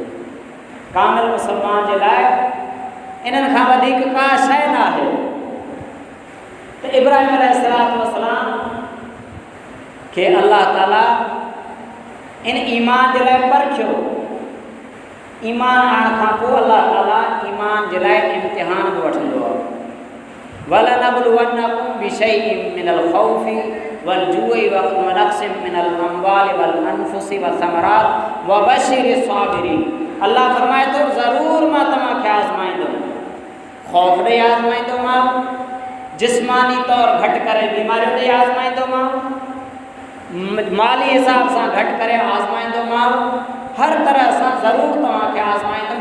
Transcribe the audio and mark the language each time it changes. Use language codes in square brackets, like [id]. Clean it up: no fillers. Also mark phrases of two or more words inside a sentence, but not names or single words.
[sd] कामिल मुस्लमान जे लाइ इन्हनि खां वधीक का शइ न आहे। त इब्राहिम अलैहिस्सलाम खे अल्लाह ताला इन ईमान जे लाइ परखियो। ईमान आणण खां पोइ अल्लाह ताला ईमान जे लाइ इम्तिहान बि वठंदो आहे। [ar] ولنبلونكم بشيء من الخوف والجوع ونقص من الأموال والأنفس والثمرات وبشر الصابرين. [sd] अल्लाह फरमाए थो ज़रूर मां तव्हांखे आज़माईंदुमि, ख़ौफ़ ॾेई आज़माईंदोमांव, जिस्मानी तौर घटि करे बीमारियूं ॾेई आज़माईंदोमांव, माली हिसाब सां घटि करे आज़माईंदोमांव, हर तरह सां ज़रूरु तव्हांखे आज़माईंदुमि।